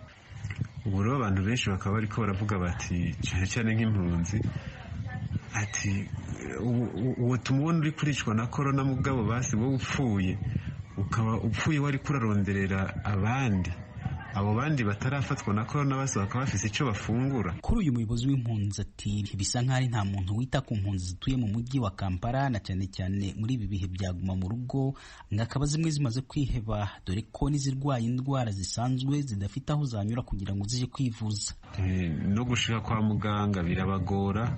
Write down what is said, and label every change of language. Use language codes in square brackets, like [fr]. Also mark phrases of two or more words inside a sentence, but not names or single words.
[rn] Ubu rero abantu benshi bakaba bariko baravuga bati, cyane cyane nk'impunzi, ati uwo tumubona uri kuricwa na corona mugabo basi wowe upfuye, ukaba upfuye wari kuraronderera abandi, abo bandi batarafatwa na corona basi bakaba bafise icyo bafungura. [rw] Kuri uyu muyobozi w'impunzi ati bisa nk'ari nta muntu wita ku mpunzi zituye mu mujyi wa Kampala, na cyane cyane muri ibi bihe byaguma mu rugo, ngakaba zimwe zimaze kwiheba, dore ko n'izirwaye indwara zisanzwe zidafite aho zanyura kugira ngo zije kwivuza. [rn] No gushika kwa muganga birabagora.